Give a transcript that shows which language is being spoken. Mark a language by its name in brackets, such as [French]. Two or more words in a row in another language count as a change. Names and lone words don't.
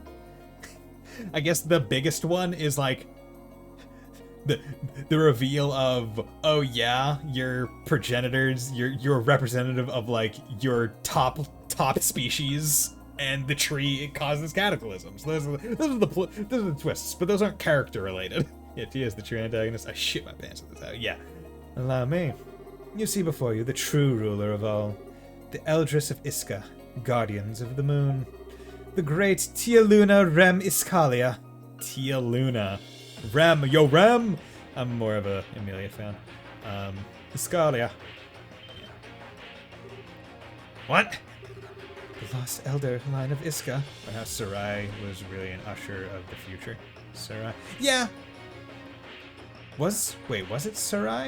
[English] I guess the biggest one is, like, the reveal of, oh yeah, your progenitors, you're representative of, like, your top species, and the tree, it causes cataclysms. Those are the twists, but those aren't character related. Yeah, Tia is the true antagonist. I shit my pants at this out. Yeah. Allow me. You see before you the true ruler of all, the Eldris of Iska, guardians of the moon, the great Tia Luna Rem Iskalia. Tia Luna. Rem. Yo, Rem! I'm more of a Emilia fan. Iskalia. What? The lost elder line of Iska. Or how Sarai was really an usher of the future. Sarai. Yeah. Was it Sarai?